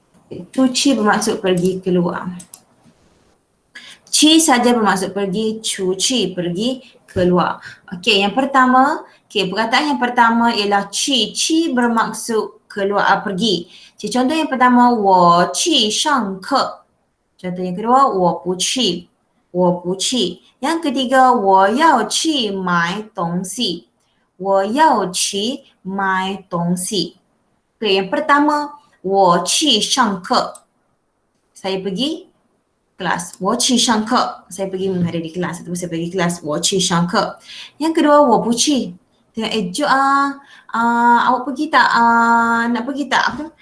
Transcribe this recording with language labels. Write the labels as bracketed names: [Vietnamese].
[Malay] Cuci bermaksud pergi keluar. Ci saja bermaksud pergi, cuci pergi keluar. Okey, yang pertama, perkataan yang pertama ialah ci. Ci bermaksud keluar, pergi. Contoh yang pertama, [Chinese] 我去上课. [Malay] Contoh yang kedua, [Chinese] 我不去. 我不去. [Malay] Yang ketiga, [Chinese] 我要去买东西. 我要去买东西. Okey, [Malay] yang pertama, [Chinese] 我去上课. [Malay] Saya pergi kelas. [Chinese] 我去上课. [Malay] Saya pergi menghadiri kelas ataupun saya pergi kelas. [Chinese] 我去上课. [Malay] Yang kedua, [Chinese] 我不去. [Malay] Tengok Jo awak pergi tak nak pergi tak apa?